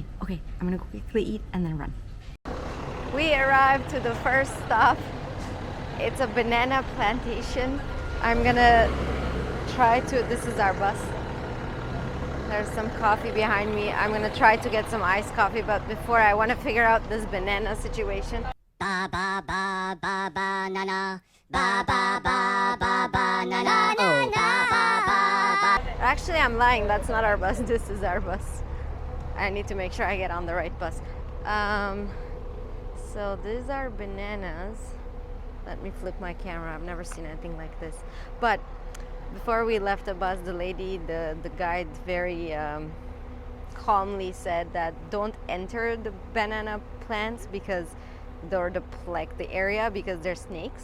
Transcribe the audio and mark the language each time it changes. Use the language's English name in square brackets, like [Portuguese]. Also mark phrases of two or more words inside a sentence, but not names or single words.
[English] Okay, I'm gonna go quickly eat and then run. We arrived to the first stop. It's a banana plantation. I'm gonna try to, this is our bus. There's some coffee behind me. I'm gonna try to get some iced coffee, but before I want to figure out this banana situation. Ba ba ba ba ba na na. Ba ba ba ba ba na na. Oh, ba ba ba ba. Actually, I'm lying. That's not our bus. This is our bus. I need to make sure I get on the right bus. So these are bananas. Let me flip my camera. I've never seen anything like this. But before we left the bus, the lady, the guide, very calmly said that don't enter the banana plants because they're the area because they're snakes.